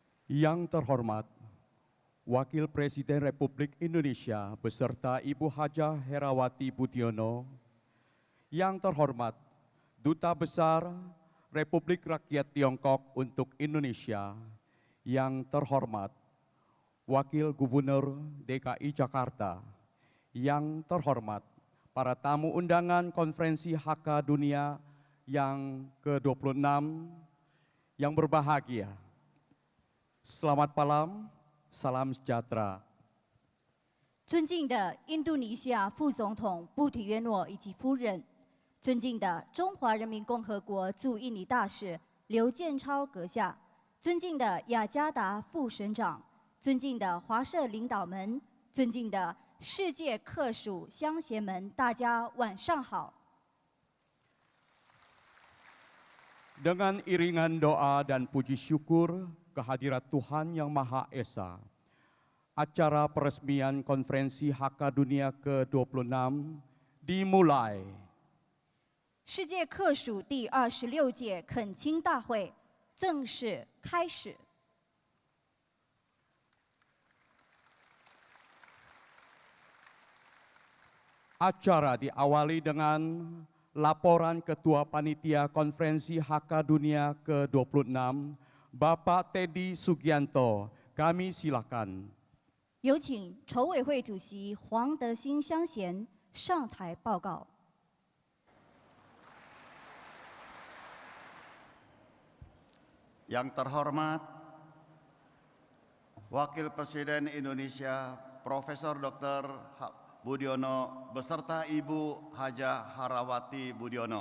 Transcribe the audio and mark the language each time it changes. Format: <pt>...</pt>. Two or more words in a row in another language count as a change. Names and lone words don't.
<id>Yang terhormat, Wakil Presiden Republik Indonesia beserta Ibu Hajah Herawati Budiono, yang terhormat Duta Besar Republik Rakyat Tiongkok untuk Indonesia, yang terhormat Wakil Gubernur DKI Jakarta, yang terhormat para tamu undangan Konferensi HK Dunia yang ke-26 yang berbahagia. Selamat malam, salam sejahtera.</id> <zh>尊敬的印度尼西亚副总统布提约诺以及夫人，尊敬的中华人民共和国驻印尼大使刘建超阁下，尊敬的雅加达副省长，尊敬的华社领导们，尊敬的世界客属乡贤们，大家晚上好。</zh> <id>Dengan iringan doa dan puji syukur kehadirat Tuhan Yang Maha Esa, acara peresmian Konferensi HK Dunia ke-26 dimulai.</id> <zh>世界客属第26届恳亲大会正式开始。</zh> <id>Acara diawali dengan laporan Ketua Panitia Konferensi HK Dunia ke-26, Bapak Teddy Sugianto. Kami silakan.</id> <zh>有请筹委会主席黄德兴乡贤上台报告。</zh> <id>Yang terhormat Wakil Presiden Indonesia Profesor Dr. Budiono beserta Ibu Hajah Herawati Budiono.</id>